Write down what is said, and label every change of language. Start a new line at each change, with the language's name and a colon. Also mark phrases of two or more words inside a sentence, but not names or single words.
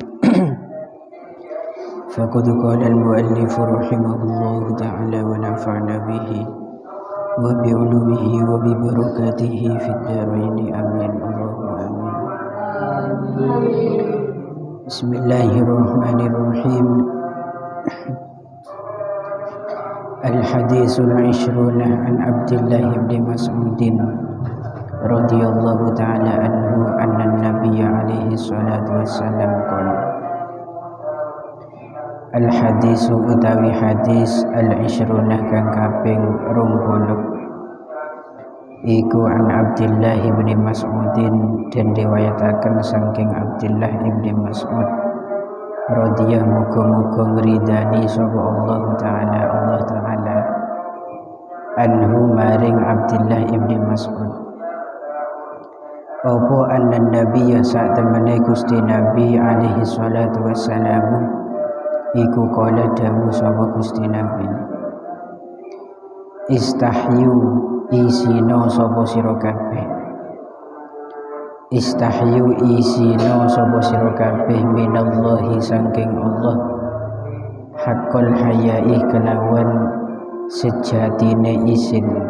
Arabic: فقد قال المؤلف رحمه الله تعالى ونفعنا به وبعلومه وببركاته في الدارين آمين. اللهم آمين. Bismillahirrahmanirrahim. الحديث العشرون عن عبد الله بن مسعود رضي الله تعالى عنه أن النبي عليه الصلاة والسلام قال
Javanese: al-hadisu utawi hadis al-ishrunah kang kaping 20 iku an Abdullah bin Mas'udin dan riwayataken saking Abdullah bin Mas'ud radhiyallahu muga-muga ngridani sapa Allah
Arabic: تعالى عنه
Javanese: maring Abdullah bin Mas'ud apa
Arabic: أن النبي
Javanese: sak temene Gusti Nabi
Arabic: عليه الصلاة والسلام
Javanese: iku kala dawuh sapa Gusti Nabi istahyu isina sapa sira kabeh istahyu isina sapa sira kabeh minallahi saking Allah
Arabic: حق الحياء
Javanese: kelawan sejatine isin.